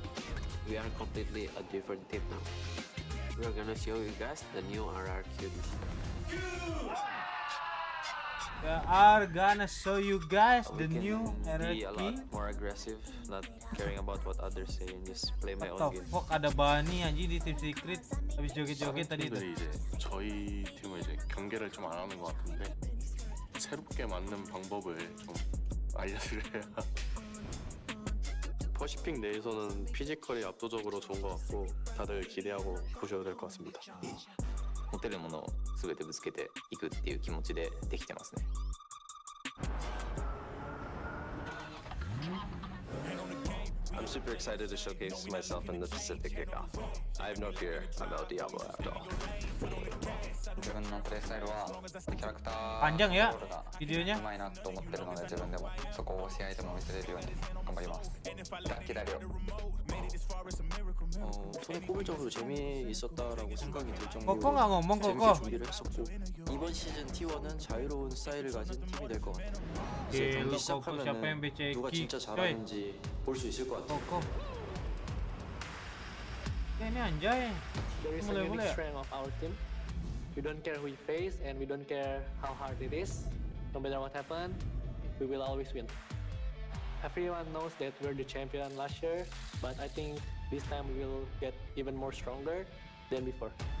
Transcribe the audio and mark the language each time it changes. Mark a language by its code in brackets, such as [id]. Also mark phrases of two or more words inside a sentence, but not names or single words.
[en] We are completely a different team now. We're gonna show you guys the new RRQ this year. We are gonna show you guys the We new can be a lot RRQ. more aggressive, not caring about what others say, and just play my own What the game. fuck, [id] ada Bani anjing di tim secret habis joget-joget tadi itu. [ko] 팀들이 이제 저희 팀을 이제 경계를 좀 안 하는 것 같은데 새롭게 맞는 방법을 좀 알려드려야. 퍼시픽 내에서는 피지컬이 압도적으로 좋은 것 같고 다들 기대하고 보셔도 될 것 같습니다. [ja] 持てるものを全てぶつけていくっていう気持ちでできてますね。 [en] I'm super excited to showcase myself in the Pacific kickoff. I have no fear about Diablo after all. [ja] 自分のプレイスタイルはキャラクター [id] Panjang ya [ja] コントロールが [id] videonya. [ja] うまいなと思ってるので自分でもそこを試合でも見せれるように頑張ります。기다려. [ko] 손에 꼽을 정도로 재미있었다라고 생각이 들 정도로 [id] Koko nggak ngomong [ko] 재밌게 [id] Koko. [ko] 준비를 했었고 이번 시즌 T1은 자유로운 스타일을 가진 팀이 될 것 같아요. [id] Gila, [ko] 이제 경기 [id] Koko, siapa yang [ko] 시작하면은 [id] beceki, [ko] 누가 진짜 [id] coy? [ko] 잘하는지 볼 수 있을 것 같아요. [id] Koko. Ya, ini anjay. [en] There is a [id] Mulai, [en] unique [id] mulai. [en] strength of our team. We don't care who we face and we don't care how hard it is. No matter what happens, we will always win. Everyone knows that we're the champion last year, but I think this time we will get even more stronger than before.